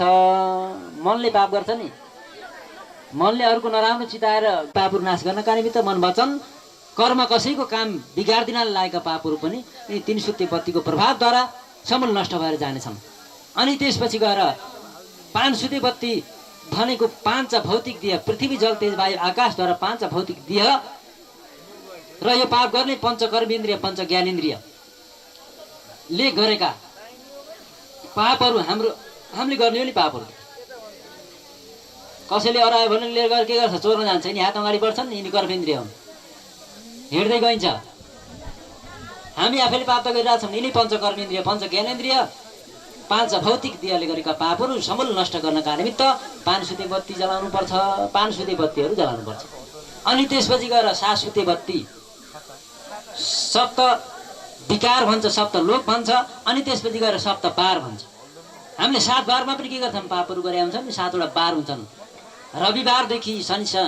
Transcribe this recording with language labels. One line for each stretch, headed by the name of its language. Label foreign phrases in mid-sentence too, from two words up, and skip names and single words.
Nepali: मनले पाप गर्छ नि मनले अरूको नराम्रो चिताएर पापहरू नाश गर्नका निमित्त मन वचन कर्म कसैको काम बिगार्दिन लागेका पापहरू पनि यी 3 सुते बत्तीको प्रभावद्वारा समूल नष्ट भएर जानेछन्। अनि त्यसपछि गएर 5 सुते बत्ती भनेको 5 भौतिक देह पृथ्वी जल तेज वायु आकाशद्वारा 5 भौतिक देह र यो पाप गर्ने पंच कर्मेन्द्रिय पंच ज्ञानेन्द्रियले गरेका पापहरू हामीले गर्ने हो नि पापहरू। कसैले अरायो भने लिएर गएर के गर्छ चोर्न जान्छ नि हात अगाडि बढ्छन् यिनी कर्मेन्द्रिय हुन् हिँड्दै गइन्छ। हामी आफैले पाप त गरिरहेछौँ यिनी पंच कर्मेन्द्रिय पंच ज्ञानेन्द्रिय 5 भौतिक देहले गरेका पापहरू समूल नष्ट गर्नका निमित्त 5 सुते बत्ती जलाउनु पर्छ 5 सुते बत्तीहरू जलाउनु पर्छ। अनि त्यसपछि गएर 7 सुते बत्ती सप्त विकार भन्छ सप्त लोक भन्छ। अनि त्यसपछि गएर सप्त बार भन्छ। हामीले 7 बारमा पनि के गर्छौँ पापहरू गरे हुन्छन् नि 7 वटा बार हुन्छन्।